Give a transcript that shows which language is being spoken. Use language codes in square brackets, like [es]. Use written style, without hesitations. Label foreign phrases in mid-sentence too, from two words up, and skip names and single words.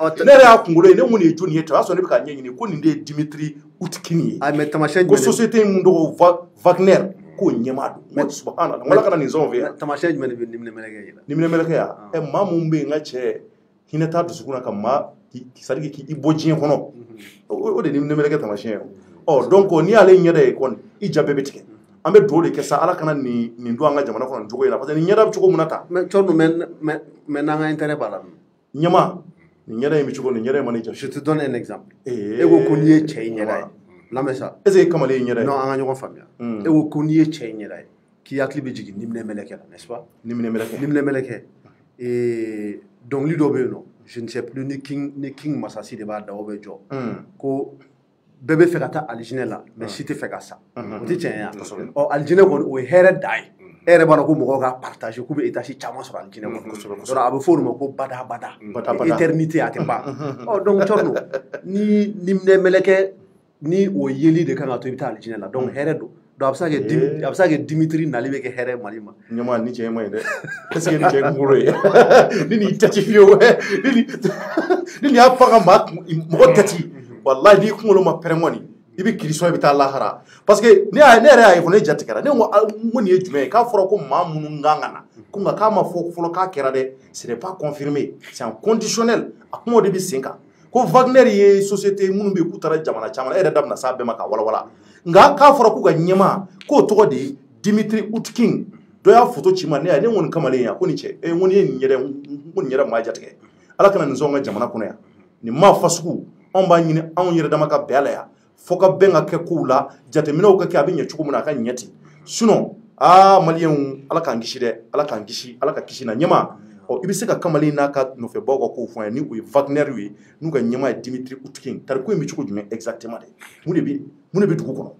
[bm] Ne yɛrɛ y'a kunkolo ye ne mun de ye jɔnni ye ten o y'a sɔrɔ ne bɛ k'a ɲɛɲini ko nin de ye Dimitri Utkin ye. Mais taamasiyɛn jumɛn ko société mun tɔgɔ Wagner k'o ɲɛmaa don. Mais subahana wala kana nin zɔn fɛ yan. Taamasiyɛn jumɛn de bɛ niminɛmɛlɛkɛ yira. Niminɛmɛlɛkɛ yan maa mun bɛ yen n ka cɛ hinɛ t'a dusukun na ka maa c'est-à-dire k'i bɔ diɲɛ kɔnɔ o de niminɛmɛlɛkɛ taamasiyɛn ye. Donc n'i y'ale ɲɛda ye kɔni i ja bɛɛ bɛ tigɛ. An bɛ dugawu de kɛ sa Ala kana nin don an ka jamana kɔnɔ nin cogo in na [fr] parce que [bm] nin ɲɛda bɛ cogo min na tan. Mais cɔrɔ mais n'an ka intérêt b'a la. Ɲɛma nin ɲɛda in bɛ cogo nin ɲɛda in ma ne ja. [fr] Je te donne un exemple. [bm] E ko ko n'i ye cɛ in ɲɛda ye. Lamɛn sa. [fr] Est ce que [bm] kamalen ɲɛda ye. Non an ka ɲɔgɔn faamuya. E ko ko n'i ye cɛ in ɲɛda ye k'i hakili bɛ jigin niminɛmɛlɛkɛ la n'est-ce pas. Niminɛmɛlɛkɛ dɔnkili dɔ bɛ yen nɔ [fr] je ne sais plus [bm] ni King Masasi de b'a da o bɛ jɔ ko bɛɛ bɛ fɛ ka taa alijinɛ la mais si tɛ fɛ ka sa o tɛ tiɲɛ ye wa alijinɛ kɔni o ye hɛrɛ da ye e yɛrɛ b'a dɔn ko mɔgɔw ka partage k'u bɛ étage caman sɔrɔ alijinɛ kɔnɔ donc a bɛ fɔ o de ma ko [fr] badabada éternité [bm] a tɛ ban donc cɔrɔ ni niminɛmɛlɛkɛ ni o yeli de kan ka to i bɛ taa alijinɛ la donc hɛrɛ don donc a bɛ se ka kɛ Dimitri nali bɛ kɛ hɛrɛ Mali ma. Ɲɛma ni cɛ in ma ɲi dɛ [fr] est ce que [bm] ni cɛ in kunkolo ye ni nin tɛti fiyewu ni nin y'a fɔ ka mɔgɔ tɛti walayi n'i kunkolo ma pɛrɛn kɔni i bɛ kirisɔn i bɛ taa lahara [fr] parce que [bm] ne yɛrɛ y'a ye fɔ ne jatigɛra ne ko nin ye jumɛn ye k'a fɔra ko maa minnu kan ka na ko nka k'a ma fɔ fɔlɔ k'a kɛra dɛ [fr] ce n'est pas confirmé c'est un conditionnel [bm] a kumaw de bɛ sen kan ko Wagner ye société minnu bɛ yen k'u taara jamana caman e yɛrɛ da bɛna s'a bɛɛ ma k'a walawala nka k'a fɔra k'u ka ɲɛma k'o tɔgɔ de ye Dimitri Utkin dɔ y'a photo ci ma ne y'a ne ko nin kamalen yan ko nin cɛ ko nin ye nin yɛrɛ ko nin yɛrɛ maa jatigɛ Ala kana nin sɔn ka jamana kɔnɔ yan nin maa fasugu anw b'a ɲini anw yɛrɛ dama ka bɛn a la yan fo ka bɛn ka kɛ kow la jateminɛw ka kɛ a bɛ ɲɛ cogo min na a ka ɲɛ ten sinon maliyɛnw Ala k'an kisi dɛ Ala k'an kisi Ala ka kisi na ɲɛma i bɛ se ka kamalen n'a ka nɔfɛbaw ka kow fɔ yan ni o ye Wagner ye n'u ka ɲɛma ye Dimitri Utkin tariku in bɛ cogo jumɛn exactement dɛ mun de bɛ dugu kɔnɔ.